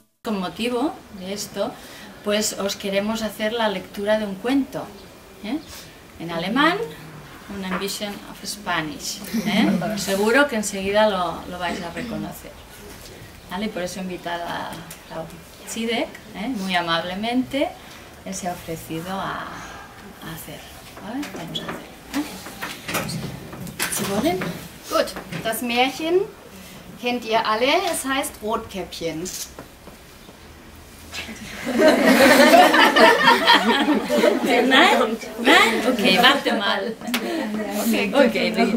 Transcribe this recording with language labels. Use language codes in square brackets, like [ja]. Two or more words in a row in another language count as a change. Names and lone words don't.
[es] con motivo de esto, pues os queremos hacer la lectura de un cuento, en alemán, una [en] Ambition of Spanish. [es] Seguro que enseguida lo vais a reconocer. ¿Vale? Y por eso he invitado a Frau Zidek, muy amablemente, él se ha ofrecido a hacer. ¿Vale? Vamos a hacer. [de] ¿Sie wollen? Gut, das Märchen kennt ihr alle, es heißt Rotkäppchen. Nein? Nein? Okay, warte mal. Okay.